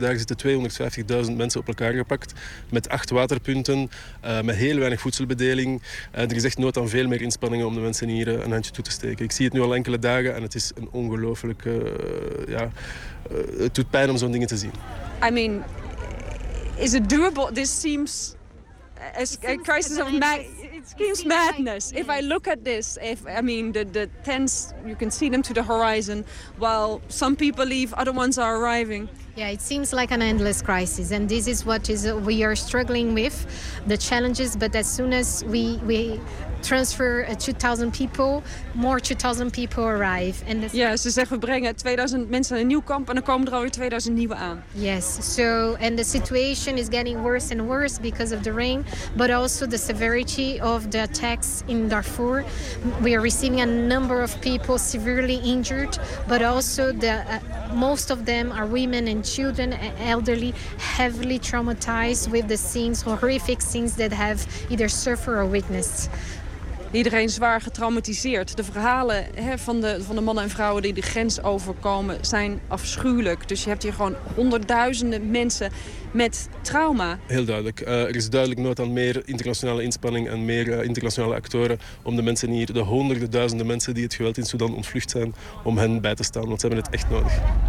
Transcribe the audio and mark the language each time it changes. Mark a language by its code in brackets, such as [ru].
[nl] Daar zitten 250.000 mensen op elkaar gepakt, met 8 waterpunten, met heel weinig voedselbedeling. Er is echt nood aan veel meer inspanningen om de mensen hier een handje toe te steken. Ik zie het nu al enkele dagen en het is een ongelofelijke, het doet pijn om zo'n dingen te zien. [en] I mean, is it doable? This seems a crisis of it seems madness. Like, yes. If I look at this, the tents, you can see them to the horizon, while some people leave, other ones are arriving. Yeah, it seems like an endless crisis, and this is what is we are struggling with, the challenges. But as soon as we transfer 2,000 people, more 2,000 people arrive. And the... [nl] Yeah, ze zeggen we brengen 2,000 mensen naar een nieuw kamp en dan komen er alweer 2,000 nieuwe aan. [en] Yes, so and the situation is getting worse and worse because of the rain, but also the severity of the attacks in Darfur. We are receiving a number of people severely injured, but also the most of them are women and children and elderly, heavily traumatized with the scenes, horrific scenes that have either suffered or witnessed. [nl] Iedereen zwaar getraumatiseerd. De verhalen van de mannen en vrouwen die de grens overkomen zijn afschuwelijk. Dus je hebt hier gewoon honderdduizenden mensen met trauma. Heel duidelijk. Er is duidelijk nood aan meer internationale inspanning en meer internationale actoren om de mensen hier, de honderden duizenden mensen die het geweld in Sudan ontvlucht zijn, om hen bij te staan. Want ze hebben het echt nodig.